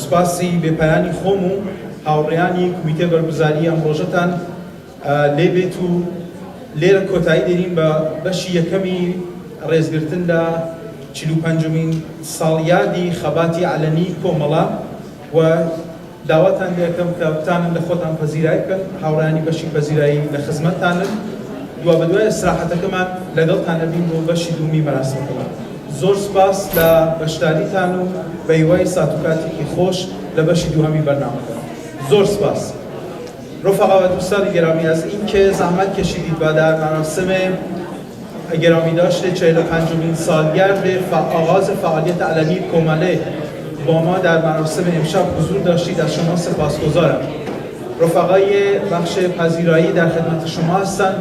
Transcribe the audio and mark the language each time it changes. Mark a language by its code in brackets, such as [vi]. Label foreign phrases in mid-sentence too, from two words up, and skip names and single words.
[ckb] سوپاسی بێپایانی خۆم و هاوڕێیانی کمیتێ بەرگوزاری ئەم ڕۆژەتان لێبێت و لێرە کۆتایی دێنین بە بەشی یەکەمی ڕێزگرتن لە 45مین ساڵیادی خەباتی عەلەنی کۆمەڵە و داواتان دەکەم کە بتانن لە خۆتان پەزیرایی بکەن، هاوڕێیانی بەشی پەزیرایی لە خزمەتتانن، دوا بە دوای ئستراحەتەکەمان لەگەڵتان ئەبین بۆ بەشی دوومی مەراسمەکەمان. زۆر سپاس لە بەشداریتان و بە هیوای ساتوکاتێکی خۆش لە بەشی دووهەمی بەرنامەکە. زۆر سپاس. [fa] رفقا و دوستان گرامی، از اینکه زحمت کشیدید و در مراسم گرامی داشته 45مین سالگرد آغاز فعالیت علنی کماله با ما در مراسم امشب حضور داشتید، از شما سپاسگزارم. رفقای بخش پذیرایی در خدمت شما هستند.